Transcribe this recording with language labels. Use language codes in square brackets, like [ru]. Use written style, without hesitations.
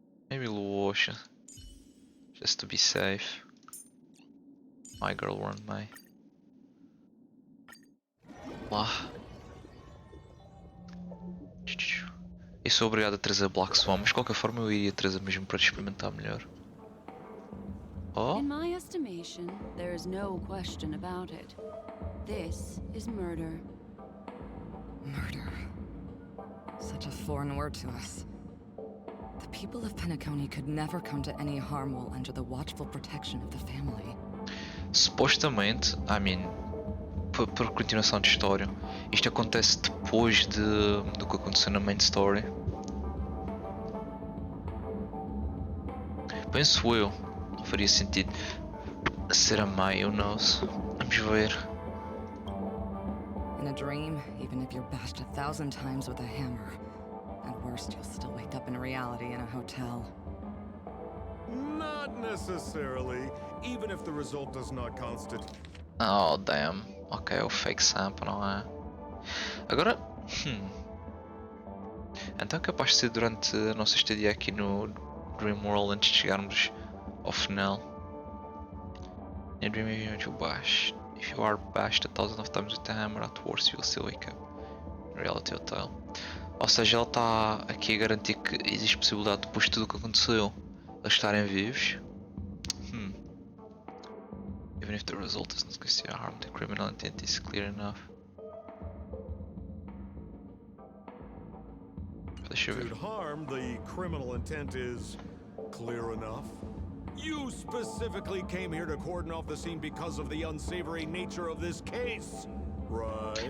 [en] Maybe low ocean. Just to be safe. My girl warned me. [pt] Lá. Eu sou obrigado a trazer Black Swan, mas de qualquer forma eu iria trazer mesmo para experimentar melhor. Oh? [en] In my estimation, there is no question about it. This is murder. Murder. Such a foreign word to us. The people of Penacony could never come to any harm while under the watchful protection of the family. [pt] Supostamente, por continuação de história, isto acontece depois do que aconteceu na [en] main story. [pt] Penso eu, não faria sentido ser a mãe, [en] who knows? [pt] Vamos ver. [en] In a dream, even if you're bashed 1,000 times with a hammer, at worst you'll still wake up in reality in a hotel. Not necessarily, even if the result does not constitute. Oh damn, [pt] ok, o fake Sampo, não é? Agora, então é capaz de ser durante a nossa estadia aqui no Dream World antes de chegarmos ao final. [en] In a dream you bash. If you are bashed 1,000 of times with the hammer at worst you will still wake up. Reality Hotel. [pt] Ou seja, ele está aqui a garantir que existe possibilidade depois de tudo o que aconteceu eles estarem vivos. [en] Even if the result is not considered harm, the criminal intent is clear enough. [pt] Deixa eu ver. [en] To harm, the criminal intent is clear enough. You specifically came here to cordon off the scene because of the unsavory nature of this case, right?